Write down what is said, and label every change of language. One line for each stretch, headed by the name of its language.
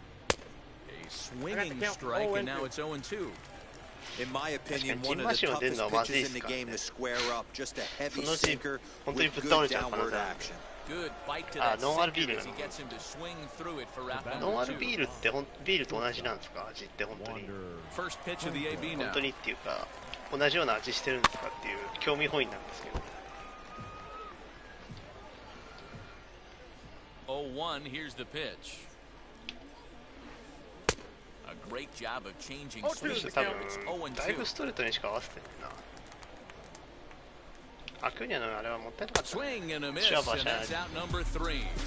English: A swinging strike, and now it's 0-2. In my opinion, one of the toughest pitches in the game to square up. Just a heavy sinker with good downward action. Good bite to that sinker as he gets him to swing through it for round number 2.
Japanese: ノンアルビールってビールと同じなんですか？味って本当に。
English: First pitch of the AB now.
Japanese: 本当にっていうか同じような味してるんですかっていう興味本位なんですけど。
English: 0-1, here's the pitch. A great job of changing swings. It's 0-2.
Japanese: だいぶストレートにしか合わせてるな。アクーニャのあれはもったいなかった。
English: Swing and a miss, and that's out number 3.